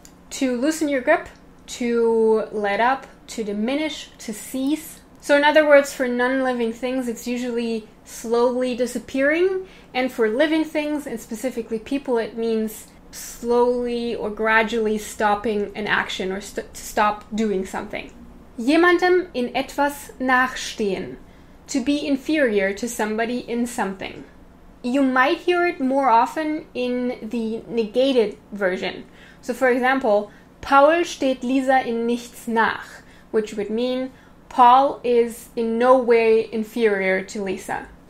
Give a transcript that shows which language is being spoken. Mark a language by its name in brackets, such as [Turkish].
[English] To loosen your grip, to let up, to diminish, to cease. So in other words, for non-living things, it's usually slowly disappearing, and for living things, and specifically people, it means slowly or gradually stopping an action or to stop doing something. [German] Jemandem in etwas nachstehen. [English] To be inferior to somebody in something. You might hear it more often in the negated version. So for example, [German] Paul steht Lisa in nichts nach, [English] which would mean Paul is in no way inferior to Lisa.